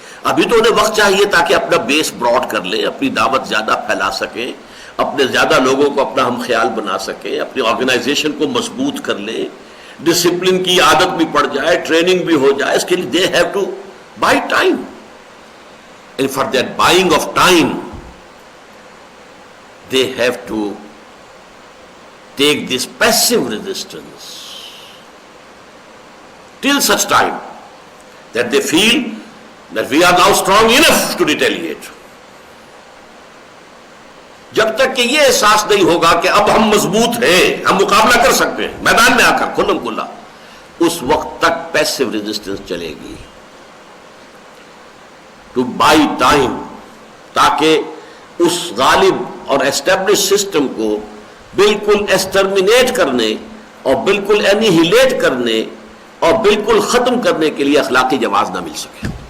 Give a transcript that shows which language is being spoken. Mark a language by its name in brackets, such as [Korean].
[Urdu] ابھی تو انہیں وقت چاہیے تاکہ اپنا بیس براڈ کر لیں, اپنی دعوت زیادہ پھیلا سکیں, اپنے زیادہ لوگوں کو اپنا ہم خیال بنا سکیں, اپنی آرگنائزیشن کو مضبوط کر لیں, ڈسپلن کی عادت بھی پڑ جائے, ٹریننگ بھی ہو جائے. اس کے لیے [English] they have to buy time. And for that buying of time, they have to take this passive resistance till such time that they feel that we are now strong enough to retaliate. [Urdu] جب تک کہ یہ احساس نہیں ہوگا کہ اب ہم مضبوط ہیں, ہم مقابلہ کر سکتے ہیں میدان میں آ کر کھلم کھلا, اس وقت تک پیسو ریزسٹنس چلے گی. [English] to buy time, [Urdu] تاکہ اس غالب اور اسٹیبلش سسٹم کو بالکل ایکسٹرمینیٹ کرنے اور بالکل انہیلیٹ کرنے اور بالکل ختم کرنے کے لیے اخلاقی جواز نہ مل سکے.